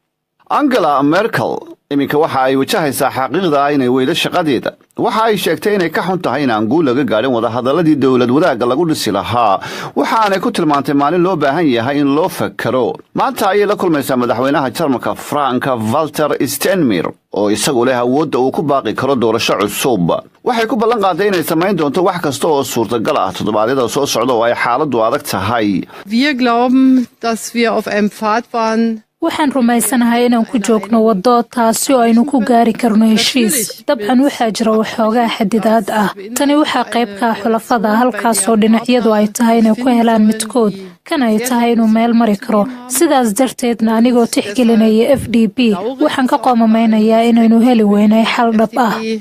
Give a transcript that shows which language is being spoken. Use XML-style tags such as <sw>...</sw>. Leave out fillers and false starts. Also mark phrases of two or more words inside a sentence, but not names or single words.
<so>Angela Merkel iminka waxa ay wajahaysaa xaqiiqda inay weydo shaqadeeda waxa ay sheegtay inay ka xun tahay in aan guul laga gaarin wada hadaladii dawlad wadaagga lagu dhisi lahaa waxaanay ku tilmaantay maalin loo baahan yahay in loo fakaro maanta ayay la kulmaysaa madaxweynaha Jarmalka Frank Walter Steinmeier oo isagu leh awoodda uu ku baaqi karo doorasho cusub waxay ku ballan qaaday inay samayn doonto wax kasta oo suurtagal ah toddobaadyada soo socda oo ay xaaladdu adag tahay</so> <de>Wir glauben, dass wir auf einem Pfad waren</de> <so>waxaan rumaysanahay inaan ku joogno waddo taasi oo aynu ku gaari karno heshiis. dabcan waxaa jira waxoogaa xadidaad ah. tani waxaa qayb ka ah xulafada, halkaasoo dhinacyadu ay tahay inay ku helaan midkood, kan ay tahay inuu meel mari karo. sidaas darteedna anigoo tixgelinaya FDP waxaan ka qoomameynayaa inaynu heli weynay xal dhab ah.</so>